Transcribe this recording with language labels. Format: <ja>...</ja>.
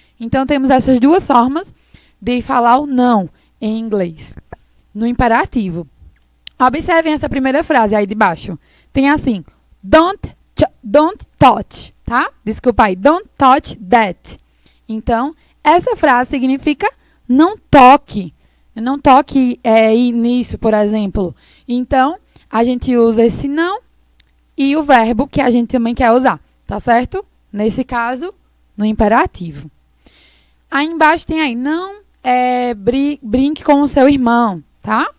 <pt>Então, temos essas duas formas de falar o não em inglês. No imperativo. Observem essa primeira frase aí de baixo. Tem assim,</pt> <en>don't touch,</en> <pt>tá? Desculpa aí,</pt> <en>don't touch that.</en> <pt>Então, essa frase significa não toque. Não toque nisso, por exemplo. Então, a gente usa esse não e o verbo que a gente também quer usar, tá certo? Nesse caso, no imperativo. Aí embaixo tem aí, não brinque com o seu irmão, tá?</pt>